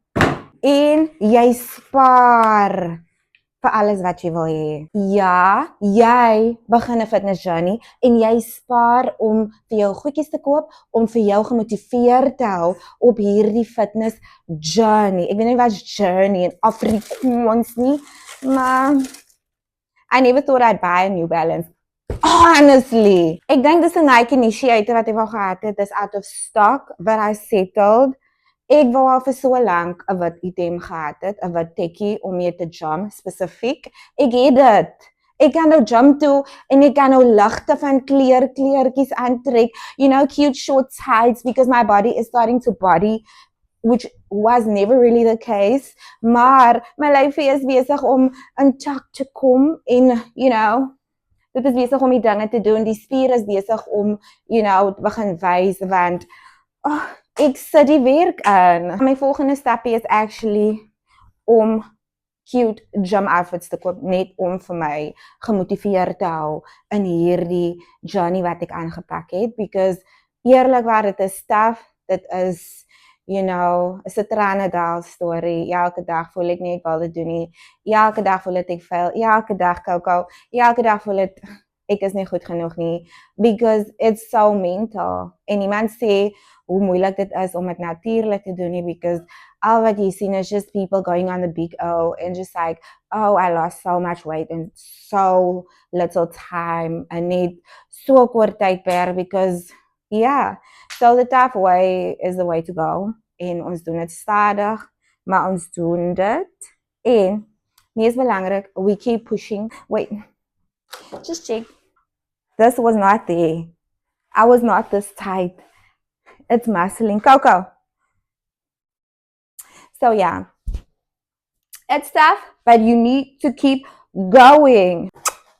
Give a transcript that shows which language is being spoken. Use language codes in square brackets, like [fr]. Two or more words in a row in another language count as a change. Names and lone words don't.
[af] En jy spaar vir alles wat jy wil hê. Ja, jy begin 'n [en] fitness journey [af] en jy spaar om vir jou goedjies te koop, om vir jou gemotiveerd te hou op hierdie [en] fitness journey. [af] Ek weet nie wat journey in Afrikaans nie, maar [en] I never thought I'd buy a New Balance. [af] Honestly. Ek dink dis 'n Nike initiator wat ek wou gehad het, is [en] out of stock, but I settled. [af] Ek wou al vir so lank 'n wit item gehad het, 'n wit tekkie om mee te gym spesifiek. Ek het dit. Ek kan nou gym toe en ek kan nou ligte van kleertjies aantrek. [en] You know, cute short tights because my body is starting to body, which was never really the case. [af] Maar my lyfie is besig om in check te kom en, [en] you know, [af] dit is besig om die dinge te doen. Die spier is besig om, [en] you know, [af] begin wys want ek sit die werk aan. My volgende stapie is actually om [en] cute gym outfits [af] te koop, net om vir my gemotiveerd te hou in hierdie journey wat ek aangepak het, because eerlikwaar dit is tough, dit is, [en] you know, [af] 'n tranendal story. Elke dag voel ek nie ek wil dit doen nie. Elke dag voel ek fail. Elke dag Coco. Elke dag voel ek is nie goed genoeg nie, [en] because it's so mental. [af] En iemand sê hoe moeilik dit is om dit natuurlik te doen nie, because al wat jy sien is [en] just people going on the big O and just like, oh, I lost so much weight in so little time, [af] en net so kort tydperk, [en] because yeah, so the tough way is the way to go, [af] en ons doen dit stadig, maar ons doen dit, en mees belangrik, [en] we keep pushing. Wait, just check. This was not there. I was not this tight. It's muscling. Coco. So yeah, it's tough, but you need to keep going.